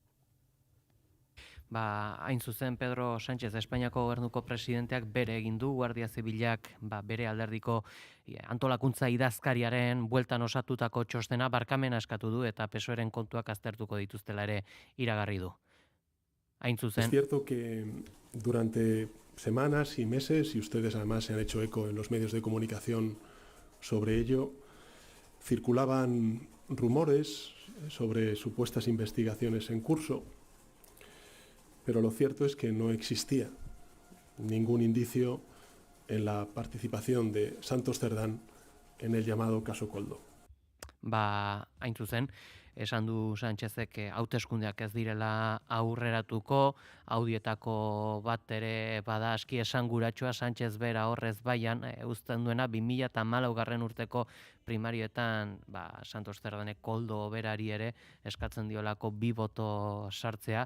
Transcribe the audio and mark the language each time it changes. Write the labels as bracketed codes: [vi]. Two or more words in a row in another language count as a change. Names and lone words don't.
[eu] Hain zuzen Pedro Sánchez Espainiako gobernuko presidenteak bere egin du, Guardia Zibilak bere alderdiko antolakuntza idazkariaren bueltan osatutako txostena barkamena eskatu du eta PSOEren kontuak aztertuko dituztela ere iragarri du. Hain zuzen. [es] Es cierto que durante semanas y meses, y ustedes además se han hecho eco en los medios de comunicación sobre ello, circulaban rumores sobre supuestas investigaciones en curso, pero lo cierto es que no existía ningún indicio en la participación de Santos Cerdán en el llamado caso Koldo. [eu] Hain zuzen, esan du Sánchezek hauteskundeak ez direla aurreratuko, audietako bat ere bada aski esanguratsua Sánchez bera horrez baian, uzten duena 2014 urteko primarioetan Santos Cerdanek Koldo berari ere eskatzen diolako 2 boto sartzea.